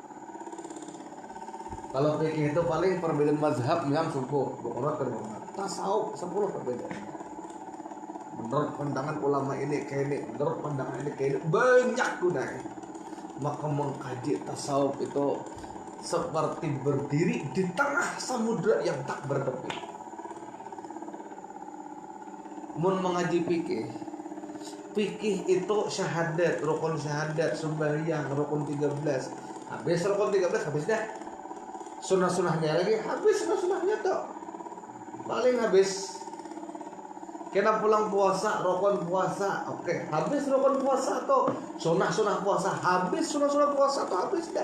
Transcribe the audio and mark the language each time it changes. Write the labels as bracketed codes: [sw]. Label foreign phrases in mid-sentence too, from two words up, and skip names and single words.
[id] Kalau fikih itu paling perbedaan mazhab yang subuh, bukan tasawuf 10 perbedaannya. Menurut pandangan ulama ini kayak ini, menurut pandangan ini kayak ini, banyak gunanya. Maka mengkaji tasawuf itu seperti berdiri di tengah samudra yang tak bertepi. [bjn] Mun mengaji fikih itu syahadat, rukun syahadat, sembahyang, rukun 13. Habis rukun 13 habis dah. Sunah-sunahnya lagi habis, sunah-sunahnya tuh paling habis. Kena pulang puasa, rukun puasa, oke, habis rukun puasa tuh, sunah-sunah puasa habis, sunah-sunah puasa tuh habis dah.